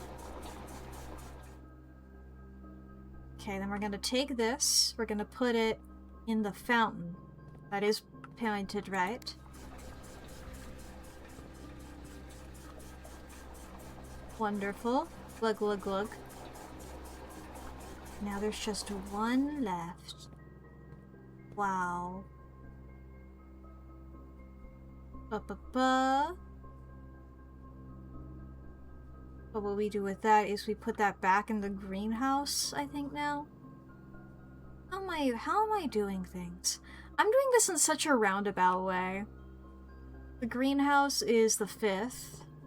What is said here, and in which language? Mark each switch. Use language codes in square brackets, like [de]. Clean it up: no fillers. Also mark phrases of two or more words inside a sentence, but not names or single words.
[en] Okay, then we're gonna take this, we're gonna put it in the fountain. That is pointed right. Wonderful. Glug glug glug. Now there's just one left. Wow. Ba-ba-ba. But what we do with that is we put that back in the greenhouse, I think now. How am I doing things? I'm doing this in such a roundabout way. The greenhouse is the 5th.